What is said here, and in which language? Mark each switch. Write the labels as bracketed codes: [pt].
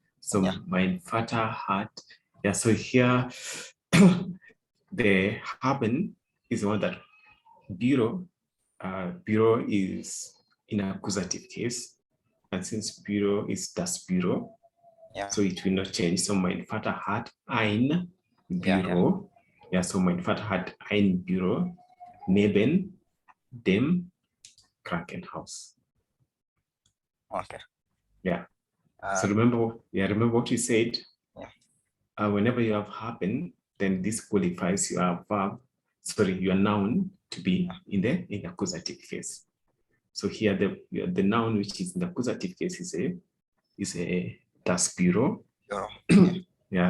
[en] So [de] mein Vater hat, [en] yeah, so here the haben is the one that Büro is in accusative case, and since Büro is das Büro, so it will not change. [de] So mein Vater hat ein Büro. Yeah, so mein Vater hat ein Büro neben dem Krankenhaus. [en] Okay. Yeah. So remember what you said. Yeah. Whenever you have happen, then this qualifies your verb, your noun to be in the accusative case. So here the noun which is in the accusative case is a das Büro. Yeah.